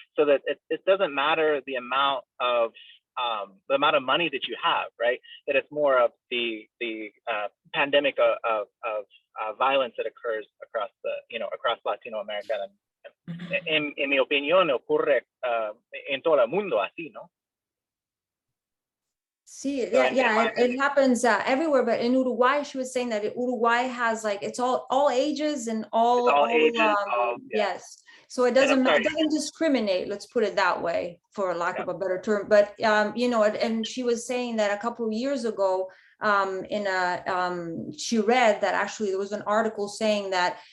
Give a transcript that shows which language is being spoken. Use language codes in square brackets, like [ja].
[en] So that it doesn't matter the amount of money that you have, right? That it's more of the pandemic of violence that occurs across across Latino America. [es] En mi opinión, ocurre en todo el mundo así, ¿no? [en] Sí, it happens everywhere, but in Uruguay, she was saying that Uruguay has like, it's all ages and all ages, yes. So it doesn't discriminate, let's put it that way, for lack of a better term. But and she was saying that a couple of years ago, she read that actually there was an article saying that